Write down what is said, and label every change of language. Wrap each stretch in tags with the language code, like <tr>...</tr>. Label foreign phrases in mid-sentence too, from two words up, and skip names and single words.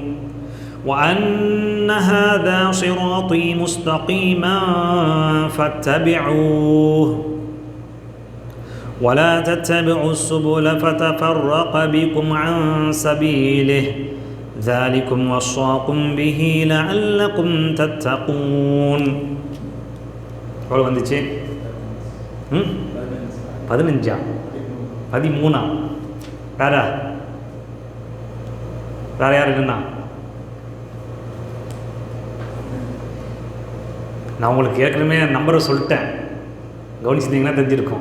<ar>وأن هذا صراطي مستقيما فاتبعوه ولا تتبعوا السبل فتفرق بكم عن سبيله ذلكم وصاكم به لعلكم تتقون.</ar> <ta>எவ்வளோ வந்துச்சு? 15. 13. வேற யார் இருக்குன்னா? நான் உங்களுக்கு ஏற்கனவே நம்பரை சொல்லிட்டேன், கவனிச்சிருந்தீங்கன்னா தெரிஞ்சிருக்கும்.</ta>